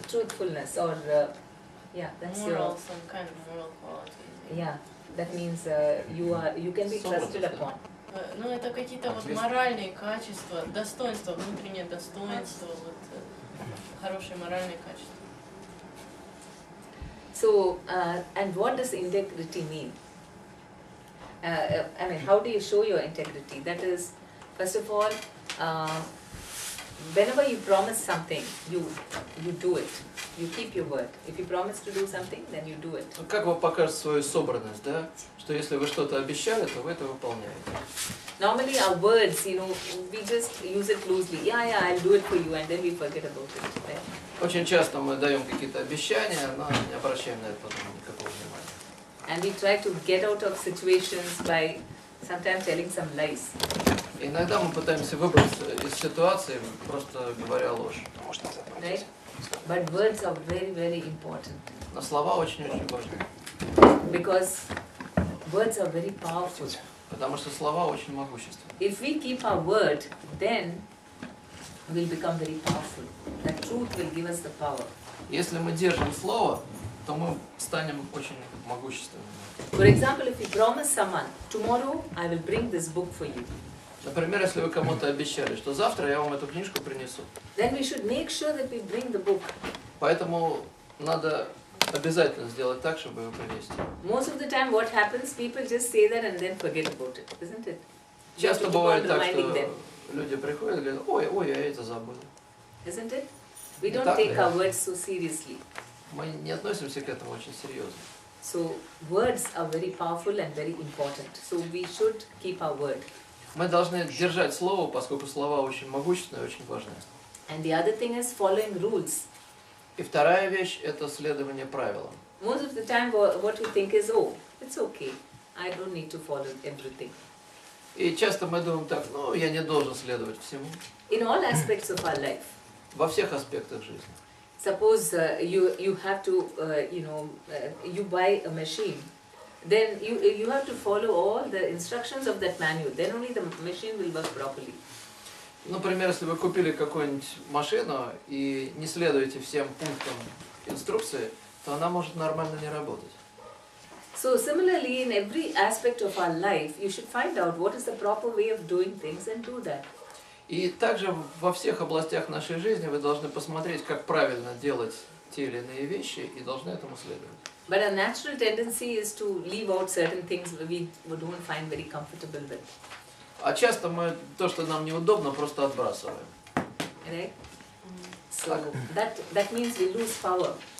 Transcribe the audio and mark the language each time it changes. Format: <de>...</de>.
<en>truthfulness or yeah, that's Moral, some kind of moral quality. yeah. That means you can be trusted upon.</en> <ru>Ну, это какие-то вот моральные качества, достоинства, внутреннее достоинство, вот хорошие моральные качества.</ru> <en>So and what does integrity mean? I mean, how do you show your integrity? That is, first of all, whenever you promise something, you do it. You keep your word. If you promise to do something, then you do it.</en> <ru>Как вы покажете свою собранность, да? Что если вы что-то обещали, то вы это выполняете.</ru> <en>Normally our words, we just use it loosely. Yeah, I'll do it for you, and then we forget about it. Right?</en> <ru>Очень часто мы даем какие-то обещания, но не обращаем на это потом никакого внимания.</ru> <en>And we try to get out of situations by sometimes telling some lies.</en> <ru>Иногда мы пытаемся выбраться из ситуации, просто говоря ложь.</ru> <en>Right? But words are very, very important.</en> <ru>Но слова очень-очень важны.</ru> <en>Because words are very powerful.</en> <ru>Потому что слова очень могущественны.</ru> <en>If we keep our word, then we'll become very powerful. The truth will give us the power.</en> <ru>Если мы держим слово, то мы станем очень могущественными.</ru> <en>For example, if you promise someone, tomorrow I will bring this book for you.</en> <ru>Например, если вы кому-то обещали, что завтра я вам эту книжку принесу.</ru> <en>Then we should make sure that we bring the book.</en> <ru>Поэтому надо обязательно сделать так, чтобы его принести.</ru> <en>Most of the time what happens, people just say that and then forget about it, isn't it?</en> <ru>Часто бывает так, что люди приходят и говорят, ой, я это забыл.</ru> <en>Isn't it? We don't take our words so seriously.</en> <ru>Мы не относимся к этому очень серьезно.</ru> <en>So words are very powerful and very important. So we should keep our word.</en> <ru>Мы должны держать слово, поскольку слова очень могущественные и очень важны.</ru> <en>And the other thing is following rules.</en> <ru>И вторая вещь – это следование правилам.</ru> <en>Most of the time what we think is, oh, it's okay. I don't need to follow everything.</en> <ru>И часто мы думаем так, я не должен следовать всему.</ru> <en>In all aspects of our life.</en> <ru>Во всех аспектах жизни.</ru> <en>Suppose you have to, you buy a machine. Then you have to follow all the instructions of that manual. Then only the machine will work properly.</en> <ru>Например, если вы купили какую-нибудь машину и не следуете всем пунктам инструкции, то она может нормально не работать.</ru> <en>So similarly, in every aspect of our life, you should find out what is the proper way of doing things and do that.</en> <ru>И также во всех областях нашей жизни вы должны посмотреть, как правильно делать те или иные вещи, и должны этому следовать.</ru> <en>But our natural tendency is to leave out certain things we don't find very comfortable with.</en> <ru>А часто мы то, что нам неудобно, просто отбрасываем.</ru> <en>Right? So that means we lose power.</en>